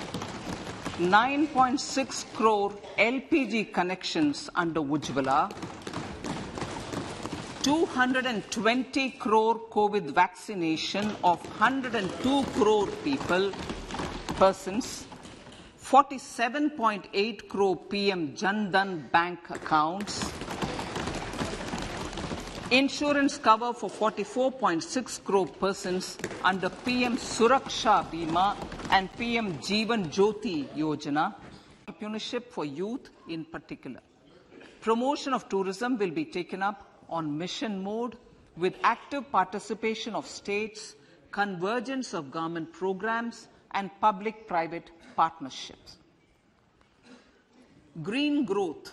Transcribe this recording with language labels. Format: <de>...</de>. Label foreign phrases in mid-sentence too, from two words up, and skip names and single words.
<en>9.6 crore LPG connections under Ujjwala, 220 crore COVID vaccination of 102 crore persons, 47.8 crore PM Jan Dhan bank accounts, insurance cover for 44.6 crore persons under PM Suraksha Bima and PM Jeevan Jyoti Yojana, entrepreneurship for youth in particular. Promotion of tourism will be taken up on mission mode with active participation of states, convergence of government programs and public-private partnerships. Green growth.</en>